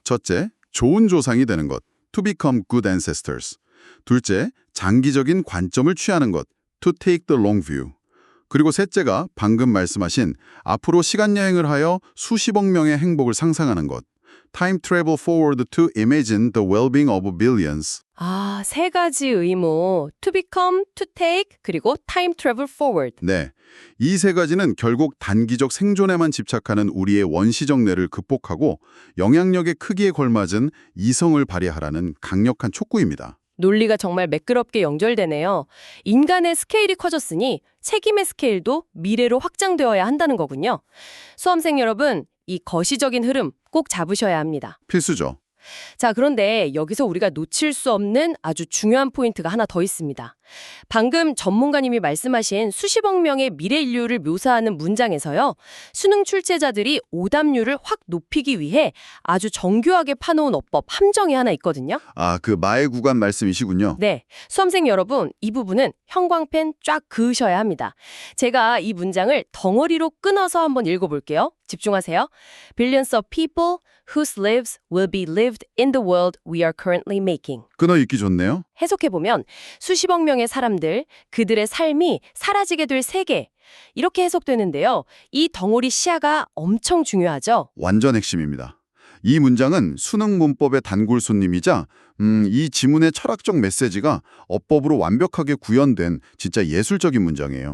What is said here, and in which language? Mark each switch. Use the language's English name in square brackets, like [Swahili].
[Korean] 첫째, 좋은 조상이 되는 것, [English] to become good ancestors. [Korean] 둘째, 장기적인 관점을 취하는 것, [English] to take the long view. [Korean] 그리고 셋째가 방금 말씀하신 앞으로 시간여행을 하여 수십억 명의 행복을 상상하는 것, [English] time travel forward to imagine the well-being of billions. [Korean] 세 가지 의무, [English] to become, to take, [Korean] 그리고 [English] time travel forward. [Korean] 네, 이 세 가지는 결국 단기적 생존에만 집착하는 우리의 원시적 뇌를 극복하고 영향력의 크기에 걸맞은 이성을 발휘하라는 강력한 촉구입니다. 논리가 정말 매끄럽게 연결되네요. 인간의 스케일이 커졌으니 책임의 스케일도 미래로 확장되어야 한다는 거군요. 수험생 여러분, 이 거시적인 흐름 꼭 잡으셔야 합니다. 필수죠. 자, 그런데 여기서 우리가 놓칠 수 없는 아주 중요한 포인트가 하나 더 있습니다. 방금 전문가님이 말씀하신 수십억 명의 미래 인류를 묘사하는 문장에서요. 수능 출제자들이 오답률을 확 높이기 위해 아주 정교하게 파놓은 어법 함정이 하나 있거든요. 그 마의 구간 말씀이시군요. 네, 수험생 여러분, 이 부분은 형광펜 쫙 그으셔야 합니다. 제가 이 문장을 덩어리로 끊어서 한번 읽어볼게요. 집중하세요. [English] Billions of people whose lives will be lived in the world we are currently making. [Korean] 끊어 읽기 좋네요. 해석해보면 수십억 명의 사람들, 그들의 삶이 사라지게 될 세계. 이렇게 해석되는데요. 이 덩어리 시야가 엄청 중요하죠. 완전 핵심입니다. 이 문장은 수능 문법의 단골 손님이자 이 지문의 철학적 메시지가 어법으로 완벽하게 구현된 진짜 예술적인 문장이에요.